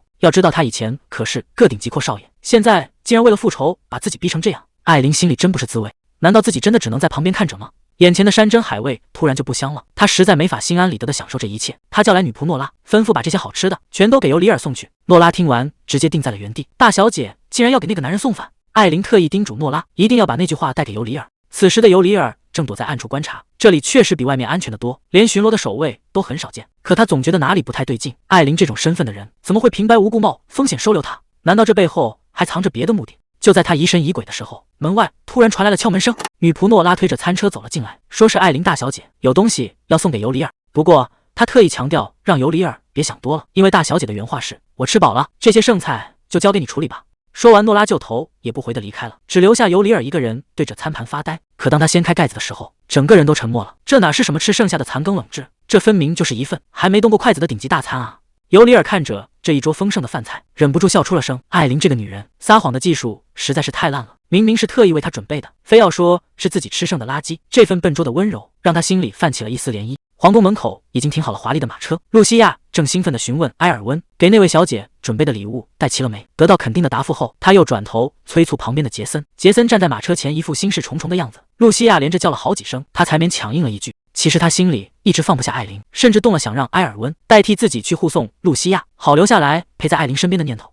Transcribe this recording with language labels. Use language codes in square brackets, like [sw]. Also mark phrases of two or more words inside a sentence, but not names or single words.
[zh] 要知道他以前可是個頂級闊少爺，現在竟然為了復仇把自己逼成這樣，艾琳心裡真不是滋味。難道自己真的只能在旁邊看着嗎？眼前的山珍海味突然就不香了，他實在沒法心安理得地享受這一切。他叫來女僕諾拉，吩咐把這些好吃的全都給尤里爾送去。諾拉聽完直接定在了原地，大小姐竟然要給那個男人送飯。艾琳特意叮囑諾拉一定要把那句話帶給尤里爾。此時的尤里爾正躲在暗處觀察，這裡確實比外面安全得多，連巡邏的守衛都很少見。可他總覺得哪裡不太對勁，艾琳這種身份的人怎麼會平白無故冒風險收留他？難道這背後還藏着別的目的？就在他疑神疑鬼的時候，門外突然傳來了敲門聲。女僕諾拉推着餐車走了進來，說是艾琳大小姐有東西要送給尤里爾。不過她特意強調讓尤里爾別想多了，因為大小姐的原話是：我吃飽了，這些剩菜就交給你處理吧。說完，諾拉就頭也不回地離開了，只留下尤里爾一個人對着餐盤發呆。可當他掀開蓋子的時候，整個人都沉默了。這哪是什麼吃剩下的殘羹冷炙，這分明就是一份還沒動過筷子的頂級大餐啊！尤里爾看着這一桌豐盛的飯菜，忍不住笑出了聲。艾琳這個女人撒謊的技術實在是太爛了，明明是特意為她準備的，非要說是自己吃剩的垃圾。這份笨拙的溫柔讓她心裡泛起了一絲漣漪。皇宮門口已經停好了華麗的馬車，露西亞正興奮地詢問埃爾溫給那位小姐準備的禮物帶齊了沒。得到肯定的答覆後，他又轉頭催促旁邊的傑森。傑森站在馬車前，一副心事重重的樣子。露西亞連着叫了好幾聲，他才勉強應了一句。其實他心裡一直放不下艾琳，甚至動了想讓埃爾溫代替自己去護送露西亞，好留下來陪在艾琳身邊的念頭。